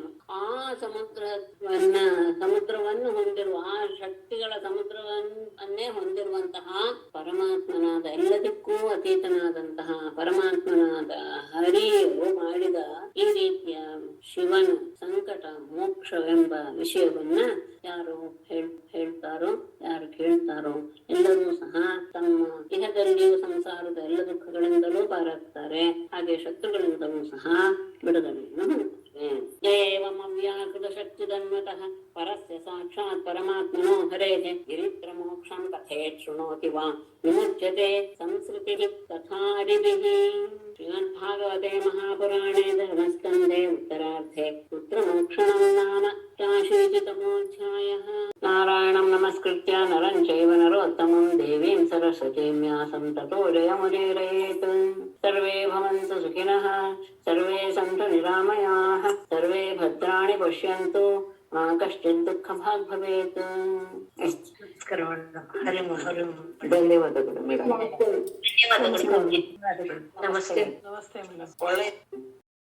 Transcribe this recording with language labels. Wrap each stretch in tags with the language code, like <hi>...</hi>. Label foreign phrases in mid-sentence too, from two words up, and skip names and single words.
<kn>ಆ ಸಮುದ್ರವನ್ನು ಹೊಂದಿರುವ, ಆ ಶಕ್ತಿಗಳ ಸಮುದ್ರವನ್ನೇ ಹೊಂದಿರುವಂತಹ ಪರಮಾತ್ಮನಾದ, ಎಲ್ಲದಕ್ಕೂ ಅತೀತನಾದಂತಹ ಪರಮಾತ್ಮನಾದ ಹರಿಯು ಮಾಡಿದ ಈ ರೀತಿಯ ಶಿವನು ಸಂಕಟ ಮೋಕ್ಷವೆಂಬ ವಿಷಯವನ್ನ ಯಾರು ಹೇಳ್ತಾರೋ, ಯಾರು ಕೇಳ್ತಾರೋ ಎಲ್ಲರೂ ಸಹ ತಮ್ಮ ಇಹದಲ್ಲಿಯೂ ಸಂಸಾರದ ಎಲ್ಲ ದುಃಖಗಳಿಂದಲೂ ಪಾರಾಗ್ತಾರೆ, ಹಾಗೆ ಶತ್ರುಗಳಿಂದಲೂ ಸಹ ಬಿಡುಗಡೆಯನ್ನು ಹೊಂದುತ್ತಾರೆ.</kn> <sa>ಏವಮವ್ಯಾಕೃತ ಶಕ್ತಿದನ್ವತಃ ಪರಸ್ಯ ಸಾಕ್ಷಾತ್ ಪರಮಾತ್ಮನೋ ಹರೇಃ ಗಿರಿತ್ರ ಮೋಕ್ಷಂ ಕಥೇತ್ ಶೃಣೋತಿ ವಾ ವಿಮುಚ್ಯತೆ ಸಂಸ್ಕೃತಿಃ ತಥಾರಿಭಿಃ. ಶ್ರೀಮದ್ಭಾಗವತೆ ಮಹಾಪುರಾಣೇ ಧರ್ಮಸ್ಕಂಧೇ ಉತ್ತರಾರ್ಧೆ ಪುತ್ರಮೋಕ್ಷಣಂ ನಾಮ षष्टितमोऽध्यायः. नारायणं नमस्कृत्य नरं चैव नरोत्तमं देवीं सरस्वतीं व्यासं ततो जयमुदीरयेत्. सर्वे भवन्तु सुखिनः, सर्वे सन्तु निरामयाः, सर्वे भद्राणि पश्यन्तु, मा कश्चित् दुःखभाग् भवेत्.</sa> <kn>ಧನ್ಯವಾದಗಳು ಮೇಡಮ್. ನಮಸ್ತೆ. ನಮಸ್ತೆ ಮೇಡಮ್. ಒಳ್ಳೆ</kn>